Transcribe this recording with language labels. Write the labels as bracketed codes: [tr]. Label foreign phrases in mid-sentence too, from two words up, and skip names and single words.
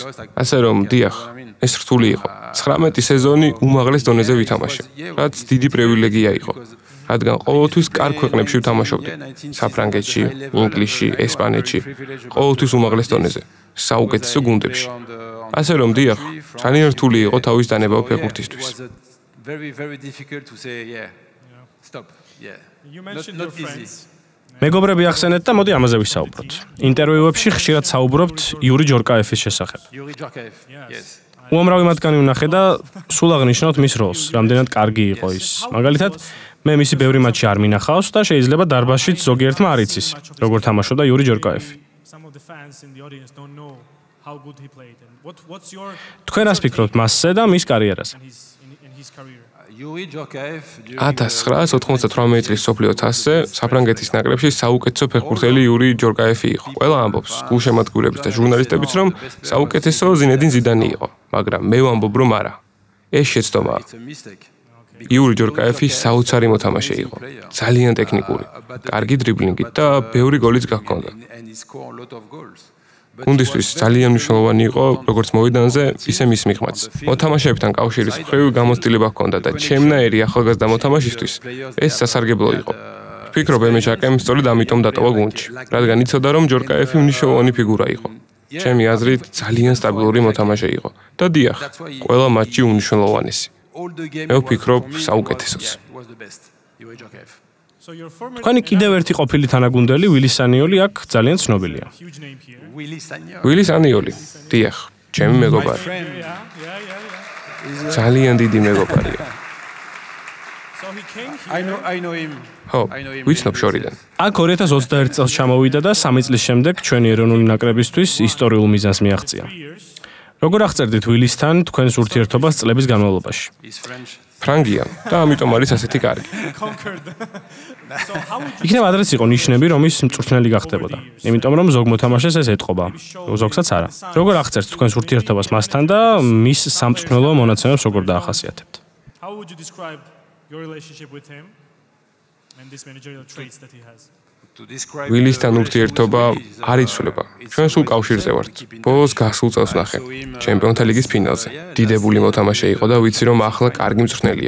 [ka] ასე რომ, დიახ, ეს რთული იყო. 19 სეზონი უმაღლეს დონეზე ვითამაშე, რაც დიდი პრივილეგია იყო. რადგან ყოველთვის კარგ ქვეყნებში ვთამაშობდი. საფრანგეთში, ინგლისში, ესპანეთში, ყოველთვის უმაღლეს დონეზე, საუკეთესო გუნდებში. ასე რომ, დიახ, ძალიან რთული იყო თავის დანება ფეხბურთისთვის. [en] Very difficult to say, stop. Not easy. [ka] მეგობრები ახსენეთ და მოდი ამაზე ვისაუბროთ. ინტერვიუებში ხშირად საუბრობთ იური ჯორკაევის შესახებ. [en] Yuri Jorkaev, yes. [ka] უამრავი მათგანი ვნახე და სულ აღნიშნავთ მის როლს, რამდენად კარგი იყო ის. მაგალითად, მე მისი ბევრი მატჩი არ მინახავს და შეიძლება დარბაზშიც ზოგიერთმა არ იცის, როგორ თამაშობდა იური ჯორკაევი. თქვენ რას ფიქრობთ მასზე და მის კარიერაზე? Yuri Jorkaev 1998 წლის სოფლიო თასზე საფრანგეთის ნაკრებში საუკეთესო ფეხბურთელი იური ჯორკაევი იყო. ყველა ამბობს, გულშემატკივრების და ჟურნალისტებიც, რომ საუკეთესო ზინედინ ზიდანი იყო, მაგრამ მე ვამბობ, რომ არა. ეს შეცდომაა. [en] It's a mistake. [ka] იური ჯორკაევი საოცარი მოთამაშე იყო. ძალიან ტექნიკური, კარგი დრიბლინგით და ბევრი გოლიც გაქონდა. [en] And he scored a lot of goals. [ka] გუნდისთვის ძალიან მნიშვნელოვანი იყო, როგორც მოედანზე, ისე მის მიღმაც. მოთამაშეებთან კავშირის მხრივ გამოცდილება ჰქონდა და ჩემნაირი ახალგაზრდა მოთამაშისთვის ეს სასარგებლო იყო. ვფიქრობ, ემე ჟაკემ სწორედ ამიტომ დატოვა გუნდში, რადგან იცოდა, რომ ჯორკაევი მნიშვნელოვანი ფიგურა იყო. ჩემი აზრით, ძალიან სტაბილური მოთამაშე იყო. და დიახ, ყველა მატჩი უნიშნულოვანესი. მე ვფიქრობ, საუკეთესოც. თქვენი კიდევ ერთი ყოფილი თანაგუნდელი ვილი სანიოლი აქ ძალიან ცნობილია. ვილი სანიოლი, დიახ, ჩემი მეგობარი. ძალიან დიდი მეგობარია. [en] I know him. [ka] ხო, ვიცნობ შორიდან. აქ 2021 წელს ჩამოვიდა და 3 წლის შემდეგ ჩვენი ეროვნული ნაკრებისთვის ისტორიულ მიზანს მიაღწია. როგორ აღწერდით ვილისთან თქვენს ურთიერთობას წლების განმავლობაში? ფრანგია და ამიტომ არის ასეთი კარგი. იქნებ ადრეც იყო ნიშნები, რომ ის მწვრთნელი გახდებოდა. იმიტომ რომ ზოგ მოთამაშეს ეს ეტყობა, ზოგსაც არა. როგორ აღწერთ თქვენს ურთიერთობას მასთან და მის სამწვრთნელო მონაცემებს როგორ დაახასიათებთ? [en] How would you describe your relationship with him and these managerial traits that he has? [ka] ვილისთან ურთიერთობა არ იცვლება. ჩვენ სულ კავშირზე ვართ. ბოლოს გასულ წელს ნახე. ჩემპიონთა ლიგის ფინალზე. დიდებული მოთამაშე იყო და ვიცი რომ ახლა კარგი მწვრთნელია.